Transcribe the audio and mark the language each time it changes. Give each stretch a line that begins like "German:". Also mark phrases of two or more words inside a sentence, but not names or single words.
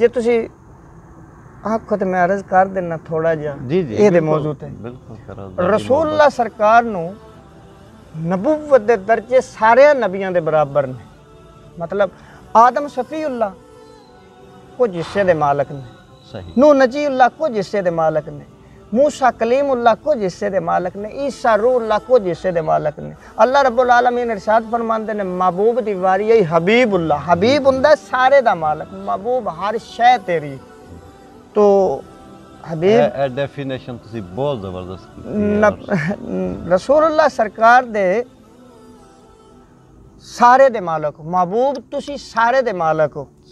Punjabi: جے تسی آکھو تو میں عرض کر دینا تھوڑا جا یہ موضوع تے رسول اللہ سرکار نوں نبوت دے درجے سارے نبیاں دے برابر نے. مطلب آدم صفی اللہ کچھ حصے دے مالک نے، نوح نجی اللہ کچھ حصے دے مالک نے، موسیٰ کلیم اللہ کچھ حصے دے مالک نے، عیسیٰ روح اللہ کچھ حصے دے مالک نے. اللہ رب العالمین ارشاد فرماندے نے محبوب دی واری ہے حبیب اللہ. حبیب ہندا سارے دا مالک، محبوب ہر شے تیری. تو حبیب ڈیفینیشن تسی بہت زبردست رسول اللہ سرکار دے سارے دے مالک ہو، محبوب تسی سارے دے مالک ہو.